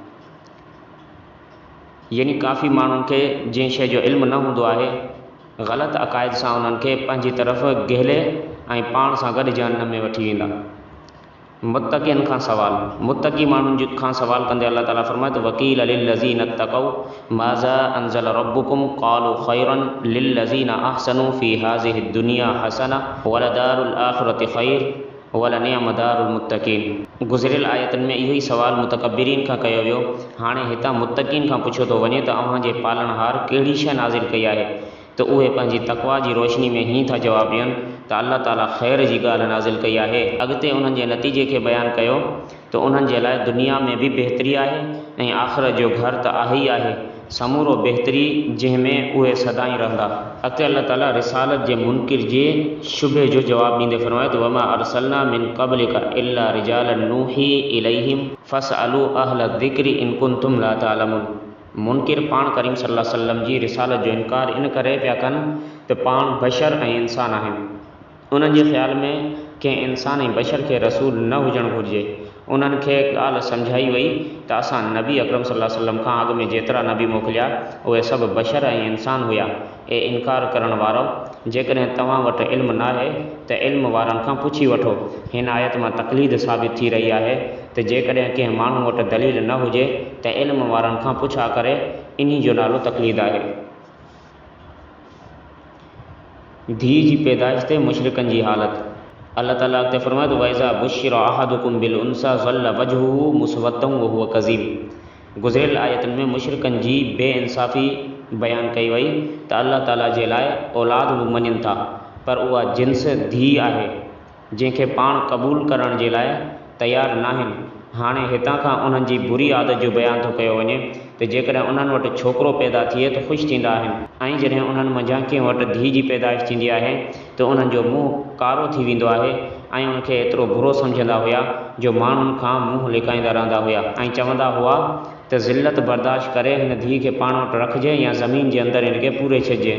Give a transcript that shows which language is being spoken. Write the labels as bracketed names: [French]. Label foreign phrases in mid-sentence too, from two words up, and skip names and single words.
[Sindhi] यानी काफ़ी माण्हुनि खे जंहिं शइ जो इल्मु न हूंदो आहे ग़लति अक़ाइद सां उन्हनि खे पंहिंजी तरफ़ गहले ऐं पाण सां गॾु जहन्नम में वठी वेंदा। मुत्तक़ियुनि खां सवाल, मुत्तक़ी माण्हुनि खां सवाल कंदे अलाह ताला फ़रमाए थो [Arabic] وقيل للذين اتقوا ماذا أنزل ربكم قالوا خيرا للذين أحسنوا في هذه الدنيا حسنة ولدار الآخرة خير ولنعم دار المتقين. [Sindhi] गुज़िरियल आयतनि में इहो ई सवाल मुतकब्बिरीन खां कयो वियो। हाणे हितां मुत्तक़ीन खां पुछियो थो वञे त अव्हां जे पालनहार कहिड़ी शइ नाज़िल कई आहे त उहे पंहिंजी तक़वा जी रोशनी में हीअं था जवाबु ॾियनि त अलाह ताला ख़ैर जी ॻाल्हि नाज़िल कई आहे। अॻिते उन्हनि जे नतीजे खे बयानु कयो त उन्हनि जे लाइ दुनिया में बि बहितरी आहे ऐं आख़िरत जो घर त आहे ई आहे, समूरो बहितरी जंहिंमें उहे सदाईं रहंदा। अॻिते अलाह ताला रिसालत जे मुनकिर जे शुबे जो जवाबु ॾींदे फ़रमाए थो [Arabic] وما أرسلنا من قبلك إلا رجالا نوحي إليهم فاسألوا أهل الذكر إن كنتم لا تعلمون. [Sindhi] मुनकिर पाण करीम [Arabic] صلى الله عليه وسلم [Sindhi] जी रिसालत जो इनकार इन करे पिया कनि त पाण बशर ऐं इंसान आहिनि। उन्हनि जे ख़्याल में कंहिं इंसान ऐं बशर खे रसूल न हुजणु घुरिजे। उन्हनि खे ॻाल्हि सम्झाई वई त असां नबी अकरम [Arabic] صلى الله عليه وسلم [Sindhi] खां अॻु में जेतिरा नबी मोकिलिया उहे सभु बशर ऐं इंसान हुया। ऐं इनकार करण वारो, जेकॾहिं तव्हां वटि इल्मु न आहे त इल्म वारनि खां पुछी वठो। हिन आयत मां तक़लीद साबित थी रही आहे त जेकॾहिं कंहिं माण्हू वटि दलील न हुजे त इल्म वारनि खां पुछा करे, इन्ही जो नालो तक़लीद आहे। धीउ जी पैदाइश ते मुशरिकनि जी हालत। अल्लाह ताला अॻिते फ़रमाए थो [Arabic] وإذا بشر أحدكم بالأنثى ظل وجهه مسودا وهو كظيم. [Sindhi] गुज़िरियल आयतुनि में मुशरिकनि जी बेइंसाफ़ी बयानु कई वई त अल्लाह ताला जे लाइ औलाद बि मञनि था पर उहा जिन्स धीउ आहे जंहिंखे पाण क़बूल करण जे लाइ तयारु न आहिनि। हाणे हितां खां उन्हनि जी बुरी आदत जो बयानु थो कयो वञे त जेकॾहिं उन्हनि वटि छोकिरो पैदा थिए त ख़ुशि थींदा आहिनि, ऐं जॾहिं उन्हनि मंझां कंहिं वटि धीउ जी पैदाइश थींदी आहे त उन्हनि जो मुंहुं कारो थी वेंदो आहे ऐं उनखे एतिरो बुरो सम्झंदा हुआ जो माण्हुनि खां मुंहुं लिकाईंदा रहंदा हुआ ऐं चवंदा हुआ त ज़िल्लत बर्दाश्त करे हिन धीउ खे पाण वटि रखिजे या ज़मीन जे अंदरि हिनखे पूरे छॾिजे।